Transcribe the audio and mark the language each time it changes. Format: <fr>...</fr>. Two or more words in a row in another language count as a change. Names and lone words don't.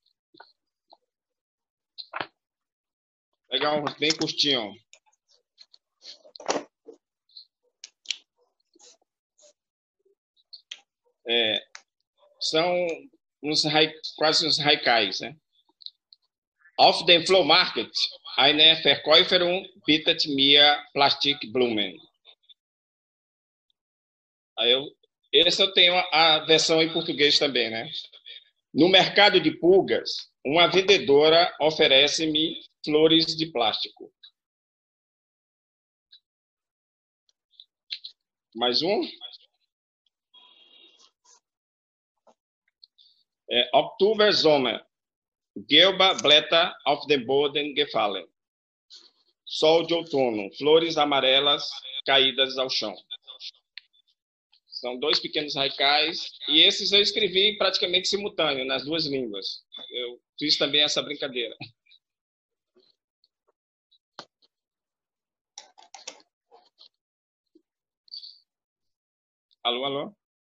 <pt>Pegar um bem curtinho. São quase uns haikais, né?</pt> <de>Auf dem Flohmarkt eine Verkäuferin bietet mir Plastikblumen.</de> <pt>Esse eu tenho a versão em português também, né? No mercado de pulgas, uma vendedora oferece-me flores de plástico. Mais um?</pt> <de>Oktober, Sommer. Gelbe Blätter auf dem Boden gefallen.</de> <pt>Sol de outono. Flores amarelas caídas ao chão. São dois pequenos haikais, e esses eu escrevi praticamente simultâneo, nas duas línguas. Eu fiz também essa brincadeira. Alô, alô?</pt>